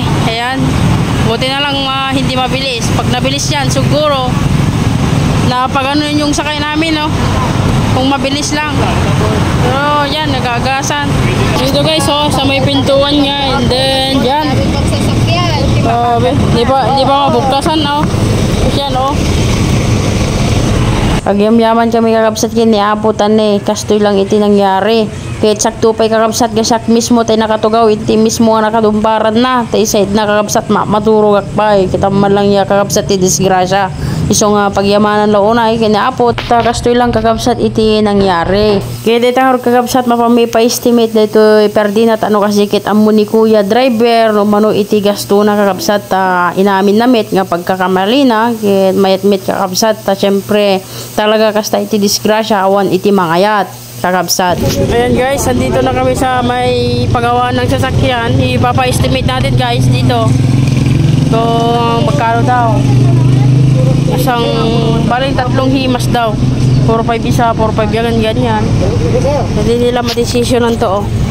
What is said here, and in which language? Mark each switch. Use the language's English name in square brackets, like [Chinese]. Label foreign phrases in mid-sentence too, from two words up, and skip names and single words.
[Filipino] Ayan, buti na lang hindi mabilis. Pag nabilis yan siguro napagano yung sakay namin, no? Kung mabilis lang, pero yan, nagagasan dito guys, oh, sa may pintuan niya, [English] and then [Filipino] yan, di ba mabuktasan, oh. Yan, oh. [Iloko] Pagyamyaman kami kakabsat kini aputan kastoy lang iti nangyari. Kahit sakto pa'y kakabsat gasak mismo tayo nakatugaw, iti mismo nga nakadumparan na tayo side na kakabsat maturugak pa kita man lang ya kakabsat iti disgrasya. Iso nga pagyamanan launay kini apot kastoy lang kakabsat iti nangyari. Kaya dito nga kakabsat mapami pa estimate dito perdinat ano kasikit amo ni kuya driver no mano iti gasto na kakabsat inamin namit nga pagkakamali na kaya mayat-mit kakabsat syempre talaga kasta iti disgrasya awan iti mangayat kakabsat. [Filipino] Ayan guys, andito na kami sa may pagawa ng sasakyan. Ipapa-estimate natin guys dito kung magkano daw. Isang paling 3 himas daw, 4-5 isa, 4-5 ganyan. Hindi nila madesisyonan to, oh.